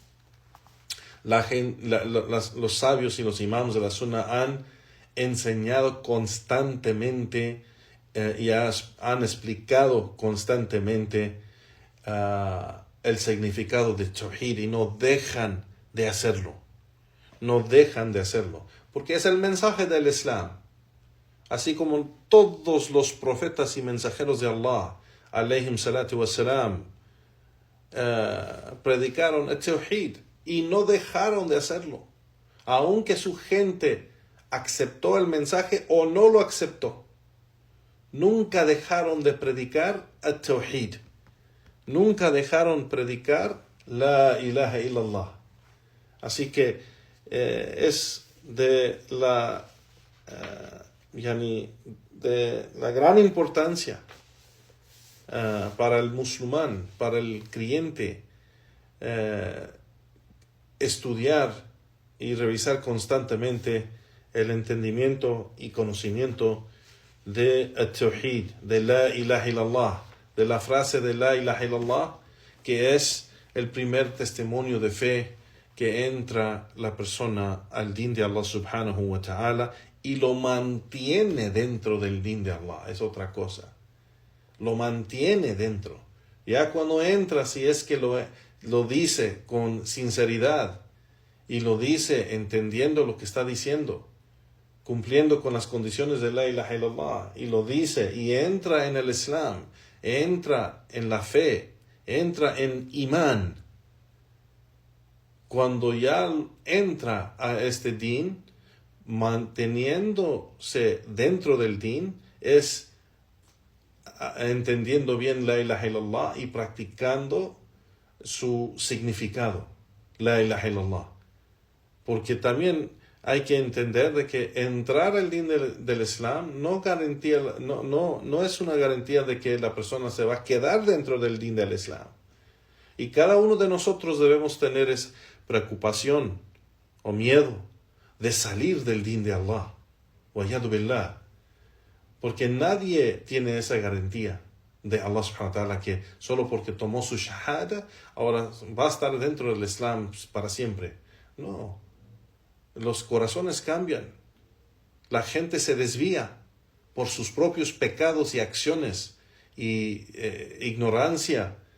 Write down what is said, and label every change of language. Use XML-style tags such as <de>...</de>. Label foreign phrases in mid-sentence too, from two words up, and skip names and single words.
<es>los sabios y los imams de la Sunna han enseñado constantemente y han explicado constantemente el significado de Tawhid, y no dejan de hacerlo. No dejan de hacerlo, porque es el mensaje del Islam. Así como todos los profetas y mensajeros de Allah,</es> <ar>عليهم الصلاة والسلام,</ar> <es>predicaron el Tawhid y no dejaron de hacerlo, aunque su gente aceptó el mensaje o no lo aceptó. Nunca dejaron de predicar el Tawhid. Nunca dejaron predicar</es> <ar>لا إله إلا الله.</ar> <es>Así que es de la gran importancia para el musulmán, para el creyente, estudiar y revisar constantemente el entendimiento y conocimiento de Tawhid, de</es> <ar>لا إله إلا الله,</ar> <es>de la frase de</es> <ar>لا إله إلا الله,</ar> <es>que es el primer testimonio de fe que entra la persona al din de Allah</es> <ar>سبحانه وتعالى</ar> <es>y lo mantiene dentro del din de Allah. Es otra cosa. Lo mantiene dentro. Ya cuando entra, si es que lo dice con sinceridad y lo dice entendiendo lo que está diciendo, cumpliendo con las condiciones de</es> <ar>لا إله إلا الله,</ar> <es>y lo dice y entra en el Islam, entra en la fe, entra en imán. Cuando ya entra a este din, manteniéndose dentro del din, es entendiendo bien</es> <ar>لا إله إلا الله</ar> <es>y practicando su significado,</es> <ar>لا إله إلا الله.</ar> <es>Porque también hay que entender de que entrar al din del Islam no es una garantía de que la persona se va a quedar dentro del din del Islam. Y cada uno de nosotros debemos tener esa preocupación o miedo de salir del din de Allah.</es> <ar>والعياذ بالله.</ar> <es>Porque nadie tiene esa garantía de Allah</es> <ar>سبحانه وتعالى</ar> <es>que solo porque tomó su shahada ahora va a estar dentro del Islam para siempre. No. Los corazones cambian. La gente se desvía por sus propios pecados y acciones y ignorancia.</es>